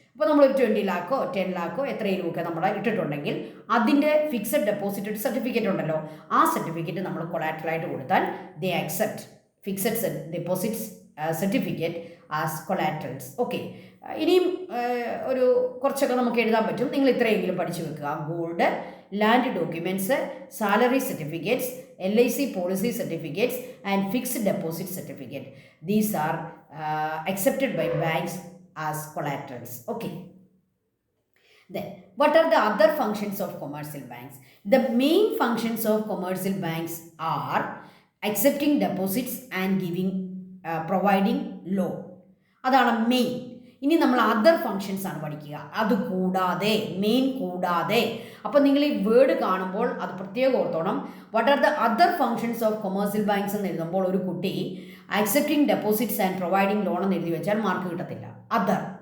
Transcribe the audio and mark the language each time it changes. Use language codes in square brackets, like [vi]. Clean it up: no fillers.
[ml] അപ്പോൾ നമ്മളൊരു 20 ലാഖോ 10 ലാഖോ എത്രയിലുമൊക്കെ നമ്മൾ ഇട്ടിട്ടുണ്ടെങ്കിൽ അതിൻ്റെ ഫിക്സഡ് ഡെപ്പോസിറ്റ് സർട്ടിഫിക്കറ്റ് ഉണ്ടല്ലോ, ആ സർട്ടിഫിക്കറ്റ് നമ്മൾ കൊലാറ്ററലായിട്ട് കൊടുത്താൽ [en] They accept fixed deposits certificate as collaterals. [ml] Okay, ഇനിയും ഒരു കുറച്ചൊക്കെ നമുക്ക് എഴുതാൻ പറ്റും. നിങ്ങൾ ഇത്രയെങ്കിലും പഠിച്ചു വെക്കുക. [en] Gold, land documents, salary certificates, LIC policy certificates and fixed deposit certificate. These are accepted by banks as collaterals. Okay. Then, what are the other functions of commercial banks? The main functions of commercial banks are accepting deposits and providing loan. [ml] അതാണ് main. ഇനി നമ്മൾ other functions ആണ് പഠിക്കുക. അത് കൂടാതെ, main കൂടാതെ. അപ്പോൾ നിങ്ങൾ ഈ വേർഡ് കാണുമ്പോൾ അത് പ്രത്യേകം ഓർത്തോണം. [en] what are the other functions of commercial banks [ml] എന്ന് എഴുതുമ്പോൾ ഒരു കുട്ടി [en] accepting deposits and providing loan [ml] എന്ന് എഴുതി വെച്ചാൽ മാർക്ക് കിട്ടത്തില്ല. അതർ.